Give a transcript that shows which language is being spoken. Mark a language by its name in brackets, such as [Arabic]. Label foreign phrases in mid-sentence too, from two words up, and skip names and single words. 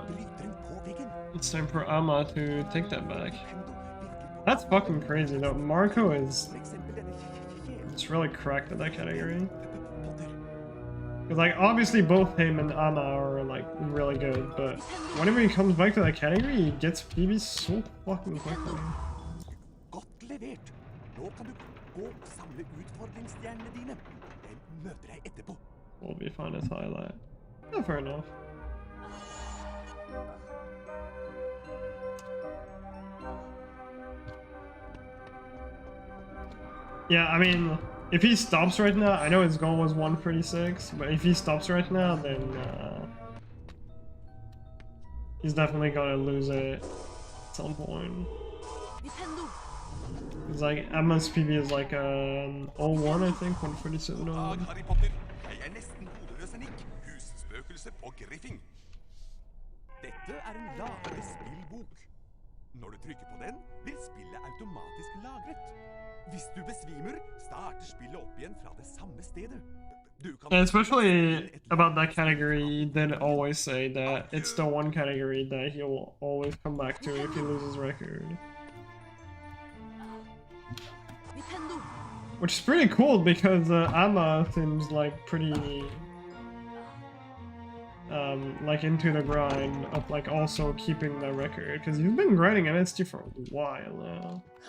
[English] It's time for Amma to take that back. That's fucking crazy though. Marco is It's really cracked in that category. Potter. Because, like, obviously both him and Anna are, like, really good, but whenever he comes back to that category, he gets PB so fucking quickly. [Norwegian] Godt levert. Nå kan du gå og samle utfordringsstjernene dine. Jeg møter deg etterpå. [English] Will be fine as highlight. Yeah, fair enough. Yeah, I mean, if he stops right now, I know his goal was 136, but if he stops right now, then he's definitely gonna lose it at some point. It's like Emma's PB is like 01, I think, 147. God, Harry Potter. [Norwegian] Jeg er nesten hodeløs enn ikke. Husspøkelse på Griffing. Dette er en lagret spillbok. Når du trykker på den, blir spillet automatisk lagret. Hvis du besvimer, starter spillet opp igjen fra det samme stedet. [English] And especially about that category, he did always say that it's the one category that he'll always come back to if he loses record. Which is pretty cool because Amma seems like pretty like into the grind of like also keeping the record because he's been grinding MST for a while now.